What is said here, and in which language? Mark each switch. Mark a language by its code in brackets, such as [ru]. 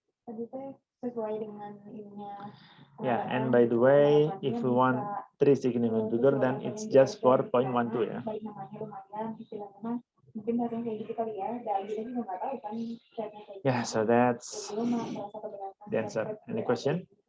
[id] Tadi teh sesuai dengan ininya. [en] Yeah, and by the way, if we want 3 significant figure, then it's just 4.12 ya. [id] Baik namanya lumayan, istilahnya mungkin bahasa kayak gitu kali ya, dan kita juga nggak tahu kan. [en] Yeah, so that's the answer. Any question?